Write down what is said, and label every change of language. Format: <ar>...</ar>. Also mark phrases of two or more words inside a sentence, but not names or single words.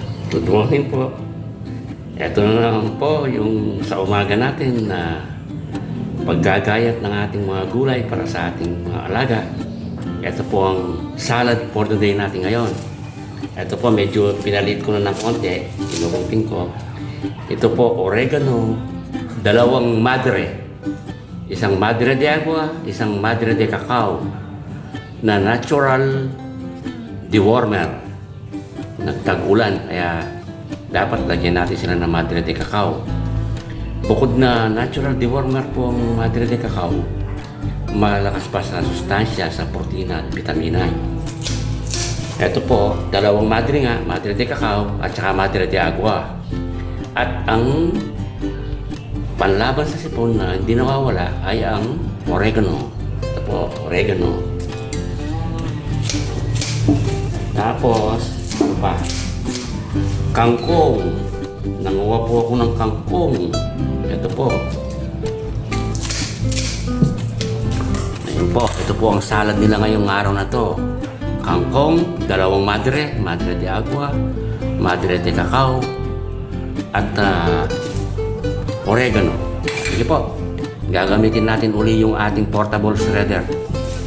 <en>Good morning</en> <tl>po. Ito na naman po yung sa umaga natin na paggagayat ng ating mga gulay para sa ating mga alaga. Ito po ang</tl> <en>salad for the day</en> <tl>natin ngayon. Ito po medyo pinalit ko na ng konti. Inurutin ko. Ito po oregano, dalawang madre. Isang madre de agua, isang madre de cacao na</tl> <en>natural dewormer.</en> <tl>Nagtag-ulan, kaya dapat lagyan natin sila ng madre de cacao. Bukod na</tl> <en>natural dewormer</en> <tl>po ang madre de cacao, malakas pa sa sustansya sa protina at vitamina. Ito po, dalawang madre nga, madre de cacao at saka madre de agua. At ang panlaban sa sipon na hindi nawawala ay ang oregano. Ito po, oregano. Tapos, ano pa? Kangkong. Nanguha po ako ng kangkong. Ito po. Ayun po. Ito po ang salad nila ngayong araw na to. Kangkong, dalawang madre. Madre de agua, madre de cacao, at oregano. Sige po. Gagamitin natin uli yung ating</tl> <en>portable shredder.</en>